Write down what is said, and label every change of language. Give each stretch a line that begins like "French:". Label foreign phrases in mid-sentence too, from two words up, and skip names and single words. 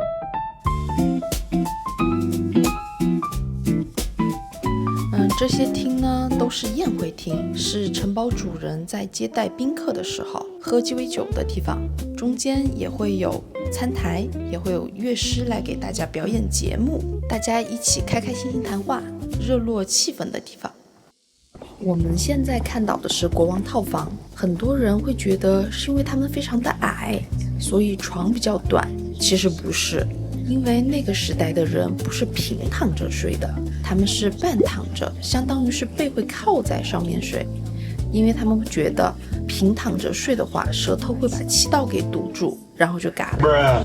Chinese: 這些廳呢都是宴會廳，是城堡主人在接待賓客的時候喝雞尾酒的地方。中間也會有餐台，也會有樂師來給大家表演節目，大家一起開開心心談話，熱絡氣氛的地方。我們現在看到的是國王套房，很多人會覺得是因為他們非常的矮，所以床比較短。其實不是，因為那個時代的人不是平躺着睡的，他們是半躺着，相當於是背會靠在上面睡，因為他們會覺得平躺着睡的話，舌頭會把氣道給堵住，然後就嘎了。